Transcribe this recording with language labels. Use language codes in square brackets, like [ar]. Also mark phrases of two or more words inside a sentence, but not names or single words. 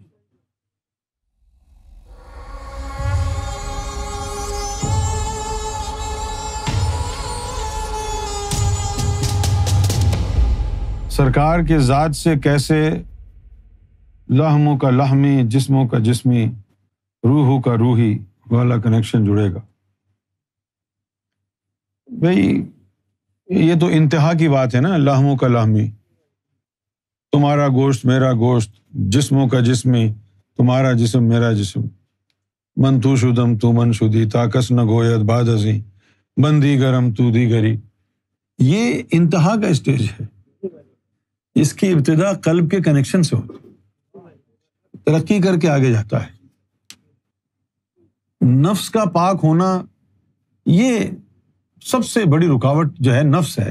[ur] سرکار کے ذات سے کیسے لحموں کا لحمی، جسموں کا جسمی، روحوں کا روحی والا کنیکشن جڑے گا؟ بھئی یہ تو انتہا کی بات ہے نا، لحموں کا لحمی، تمہارا گوشت میرا گوشت، جسموں کا جسمی، تمہارا جسم میرا جسم، [fa] من تو شدم تو من شدی، تاکس نہ گوید بعد ازیں، من دیگرم تو دیگری۔ [ur] یہ انتہا کا اسٹیج ہے، اس کی ابتدا قلب کے کنیکشن سے ہوتی، ترقی کر کے آگے جاتا ہے۔ نفس کا پاک ہونا، یہ سب سے بڑی رکاوٹ جو ہے نفس ہے۔